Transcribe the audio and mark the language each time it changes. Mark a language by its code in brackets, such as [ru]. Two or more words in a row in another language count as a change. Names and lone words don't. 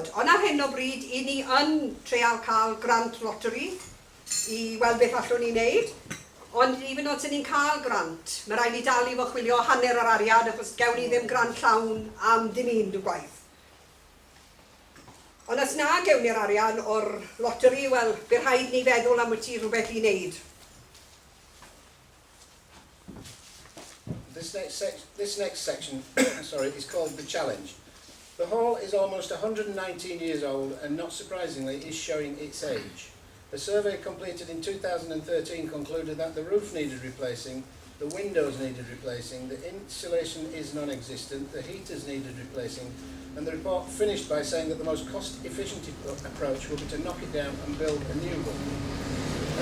[cy] Ond ar hyn o bryd, I ni yn treial cael [en] grant lottery [cy] I weld beth allwn ni wneud. Ond even os ni'n cael grant, mae rhaid ni dal I fo chwilio hanner yr arian, achos gewn ni ddim grant llawn am dim un gwaith. Ond os na gewn ni'r arian o'r lottery, wel, bydd rhaid ni feddwl am wyt ti rhywbeth I wneud. [en] This next section is called The Challenge. The hall is almost 119 years old and, not surprisingly, is showing its age. A survey completed in 2013 concluded that the roof needed replacing, the windows needed replacing, the insulation is non-existent, the heaters needed replacing, and the report finished by saying that the most cost-efficient approach would be to knock it down and build a new one.